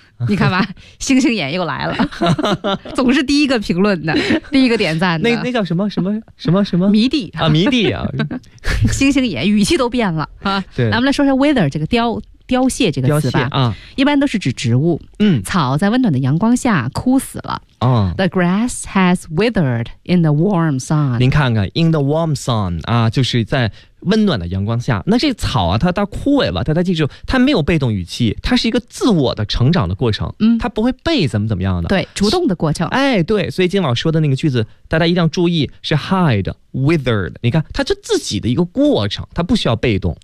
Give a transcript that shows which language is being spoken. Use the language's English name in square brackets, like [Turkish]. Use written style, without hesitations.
[Chinese] 你看吧，星星眼又来了，总是第一个评论的，第一个点赞的。那叫什么什么什么什么迷弟啊，迷弟啊，星星眼语气都变了啊。对，咱们来说说 wither 这个凋谢这个词吧。凋谢啊，一般都是指植物。嗯，草在温暖的阳光下枯死了。啊、 [English] The grass has withered in the warm sun。 [Chinese] 您看看 ， [English] in the warm sun [Chinese] 啊，就是在。温暖的阳光下，那这草啊，它枯萎了，大家记住，它没有被动语气，它是一个自我的成长的过程，嗯，它不会被怎么样的，对，主动的过程，哎，对，所以金老说的那个句子，大家一定要注意，是 [English] hide withered， [Chinese] 你看，它是自己的一个过程，它不需要被动，